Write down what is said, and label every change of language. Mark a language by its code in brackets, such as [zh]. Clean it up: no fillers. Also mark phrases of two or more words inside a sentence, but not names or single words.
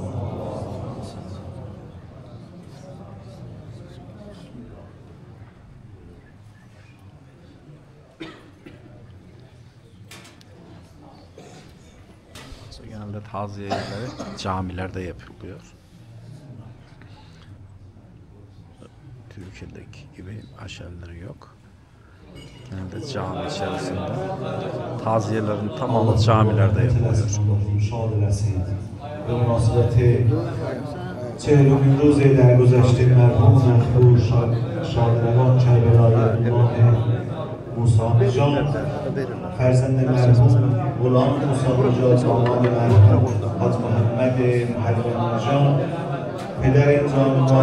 [tr] Genelde taziye yerleri camilerde yapılıyor. Türkiye'deki gibi aşevleri yok. Genelde cami içerisinde. Taziyelerin tamamı camilerde yapılıyor. [fa] به مناسبت 40مین روز درگذشته مرحوم مقبول شادروان کربلای الله موسی نژاد، فرزند مرحوم غلام موسی نژاد، داماد مرحوم حاج محمد محرم نژاد، پدر این جانبان